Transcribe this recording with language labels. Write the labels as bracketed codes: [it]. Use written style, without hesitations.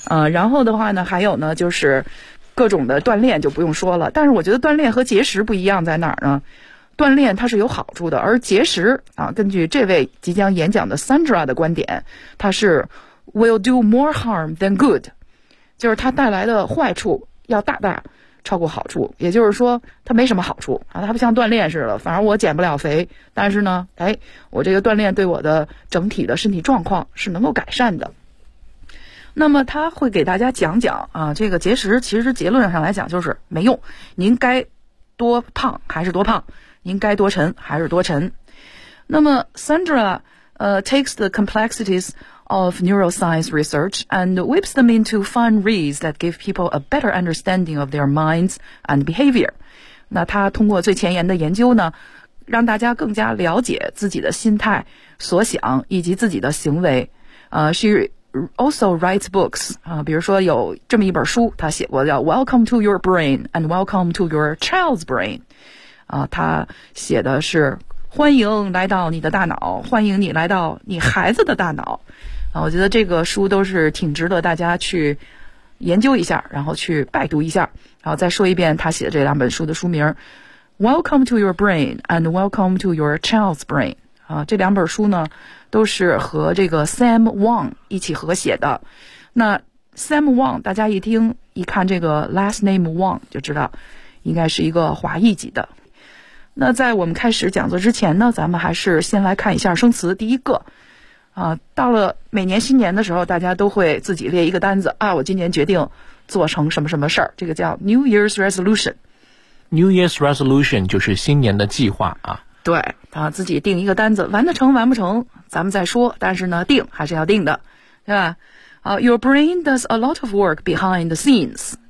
[zh] 然后的话呢还有呢就是各种的锻炼就不用说了，但是我觉得锻炼和节食不一样在哪儿呢，锻炼它是有好处的，而节食根据这位即将演讲的 Sandra 的观点，它是 [en] will do more harm than good， [zh] 就是它带来的坏处要大大超过好处，也就是说它没什么好处它不像锻炼似的，反而我减不了肥，但是呢我这个锻炼对我的整体的身体状况是能够改善的。那么他会给大家讲讲这个节食其实结论上来讲就是没用，您该多胖还是多胖，您该多沉还是多沉。 [en] 那么 Sandra takes the complexitiesof neuroscience research and whips them into fun reads that give people a better understanding of their minds and behavior. [zh] 那他通过最前沿的研究呢，让大家更加了解自己的心态、所想以及自己的行为。 [en] She also writes books, [zh] 比如说有这么一本书他写过叫 [en] Welcome to Your Brain and Welcome to Your Child's Brain. [zh] 他写的是欢迎来到你的大脑，欢迎你来到你孩子的大脑。我觉得这个书都是挺值得大家去研究一下，然后去拜读一下。然后再说一遍他写的这两本书的书名 Welcome to Your Brain and Welcome to Your Child's Brain。这两本书呢都是和这个 Sam Wong 一起合写的。那 Sam Wang， 大家一听一看这个 last name Wang 就知道应该是一个华裔籍的。那在我们开始讲座之前呢，咱们还是先来看一下生词。第一个啊，到了每年新年的时候，大家都会自己列一个单子啊，我今年决定做成什么什么事儿，这个叫 New Year's Resolution。 New Year's Resolution 就是新年的计划啊。对啊，自己定一个单子，完得成完不成咱们再说，但是呢定还是要定的，对吧？ [en] Your brain does a lot of work behind the scenes.